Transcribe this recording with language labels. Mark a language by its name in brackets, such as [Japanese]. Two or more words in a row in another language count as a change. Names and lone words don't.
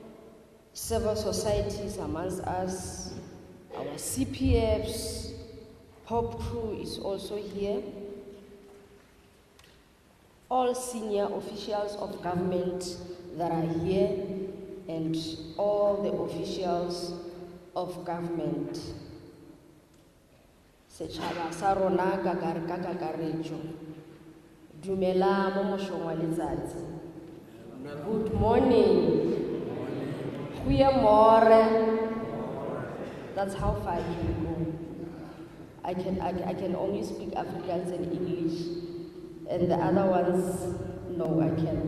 [English] Civil societies amongst us, our CPFs, Pop Crew is also here. All senior officials of government that are here, and all the officials of government. [Northern Sotho] Setšhaba sa rona ka kakaretšo. Dumela mo mošong wa letsatsi. [English] Good morning. Goeiemorgen. That's how far you can go. I can only speak Afrikaans and English, and the other ones, no, I can't.